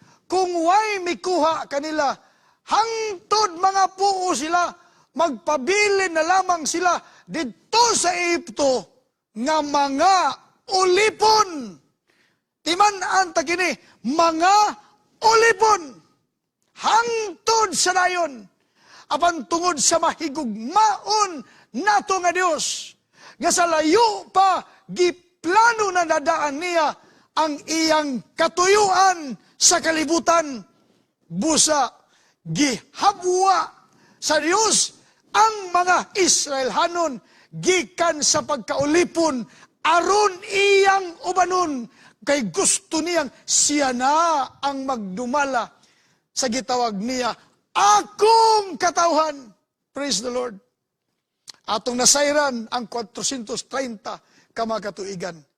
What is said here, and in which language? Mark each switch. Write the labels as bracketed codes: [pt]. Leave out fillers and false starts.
[ceb] kung way mikuha kanila, hangtod mga puo sila, magpabilin na lamang sila dito sa Egypto nga mga ulipon. Timan-an ta kini, mga ulipon. Hangtod sa dayon, apan tungod sa mahigugmaon nato nga Dios, nga sa layo pa giplano na nadaan niya ang iyang katuyuan sa kalibutan, busa gihabwa sa Dios ang mga Israelhanon gikan sa pagkaulipon aron iyang ubanon, kay gusto niyang siya na ang magdumala sa gitawag niya akong katawhan. [en] Praise the Lord. [ceb] Atong nasayran ang 430 ka mga katuigan.